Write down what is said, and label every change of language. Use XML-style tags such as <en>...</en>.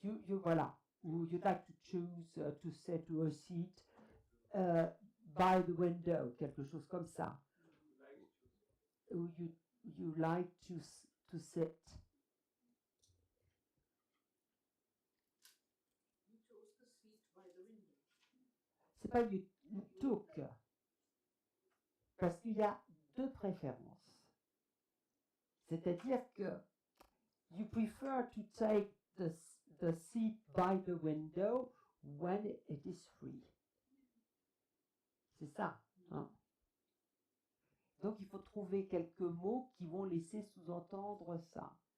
<fr>Voilà. Ou</fr> <en>you'd like to choose to sit to a seat by the window,</en> <fr>quelque chose comme ça. Ou</fr> <en>you like to sit. You chose the seat by the window.</en> <fr>C'est pas</fr> <en>you took.</en> <fr>Parce qu'il y a deux préférences. C'est-à-dire que</fr> <en>you prefer to take the seat by the window when it is free.</en> <fr>C'est ça. Hein? Donc il faut trouver quelques mots qui vont laisser sous-entendre ça.</fr>